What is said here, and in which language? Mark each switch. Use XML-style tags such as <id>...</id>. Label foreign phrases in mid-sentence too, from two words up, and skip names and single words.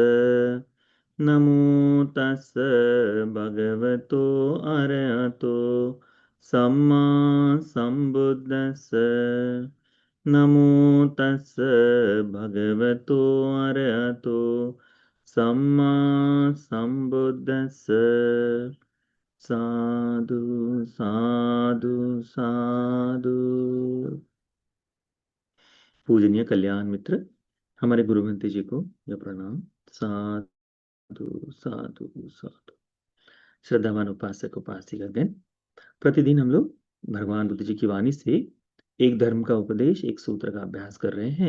<pi>नमो तस् भगवतो अरहतो सम्मा सम्बुद्धस्स। नमो तस् भगवतो अरहतो सम्मा संबुद्धस्स।</pi> <hi>साधु साधु साधु। पूजनीय कल्याण मित्र, हमारे गुरु भंते जी को यह प्रणाम। साधु साधु साधु। श्रद्धावान उपासक उपासिकागण, प्रतिदिन हम लोग भगवान बुद्ध जी की वाणी से एक धर्म का उपदेश, एक सूत्र का अभ्यास कर रहे हैं।</hi>